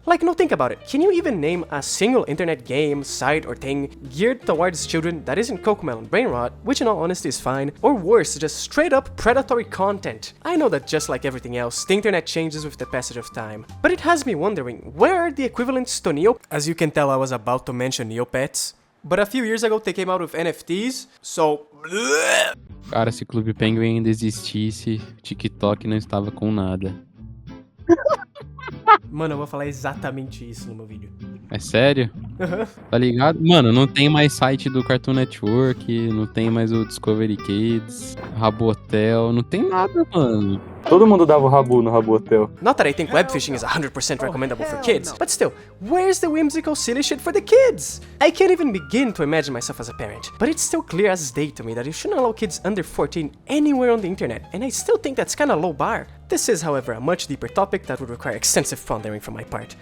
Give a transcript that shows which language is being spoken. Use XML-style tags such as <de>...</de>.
<en>Like, no, think about it. Can you even name a single internet game, site, or thing geared towards children that isn't Cocomelon brain rot, which in all honesty is fine, or worse, just straight up predatory content? I know that just like everything else, the internet changes with the passage of time, but it has me wondering, where are the equivalents to Neo? As you can tell, I was about to mention Neopets. But a few years ago, they came out with NFTs, so...</en> <pt>Cara, se Clube Penguin ainda existisse, TikTok não estava com nada. Mano, eu vou falar exatamente isso no meu vídeo. É sério? Tá ligado? Mano, não tem mais site do Cartoon Network, não tem mais o Discovery Kids, Rabotel, não tem nada, mano. Todo mundo dava o Rabu no Rabotel.</pt> <en>Not that I think webfishing is 100% recommendable for kids, but still, where's the whimsical silly shit for the kids? I can't even begin to imagine myself as a parent, but it's still clear as day to me that you shouldn't allow kids under 14 anywhere on the internet, and I still think that's kinda low bar. This is, however, a much deeper topic that would require extensive pondering from my part.</en>